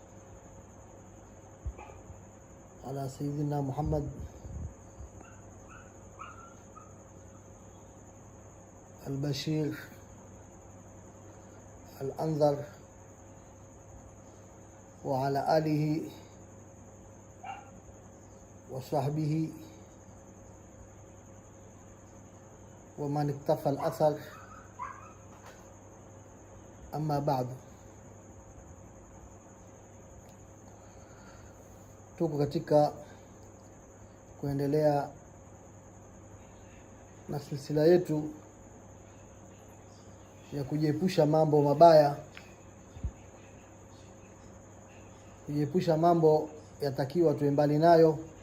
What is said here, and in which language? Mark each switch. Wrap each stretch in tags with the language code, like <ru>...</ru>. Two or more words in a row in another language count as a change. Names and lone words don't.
<ar>على سيدنا محمد البشير الأنذر، وعلى آله وصحبه ومن اقتفى الأثر. أما بعد،</ar> <sw>tuko katika kuendelea na silsila yetu ya kujiepusha mambo mabaya, kujiepusha mambo yatakiwa tuwe mbali nayo,</sw>